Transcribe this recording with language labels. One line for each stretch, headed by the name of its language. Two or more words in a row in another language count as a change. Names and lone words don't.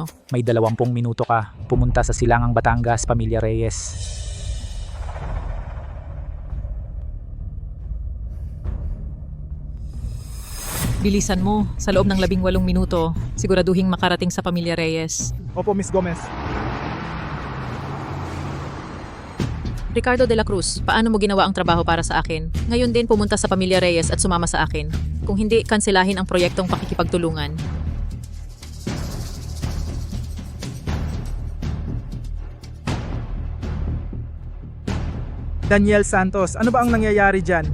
Filipino: May 20 minuto ka. Pumunta sa Silangang, Batangas, Pamilya Reyes. Bilisan mo. Sa loob ng 18 minuto, siguraduhing makarating sa Pamilya Reyes. Opo, Miss Gomez. Ricardo de la Cruz, paano mo ginawa ang trabaho para sa akin? Ngayon din pumunta sa Pamilya Reyes at sumama sa akin. Kung hindi, kanselahin ang proyektong pakikipagtulungan. Daniel Santos, ano ba ang nangyayari dyan?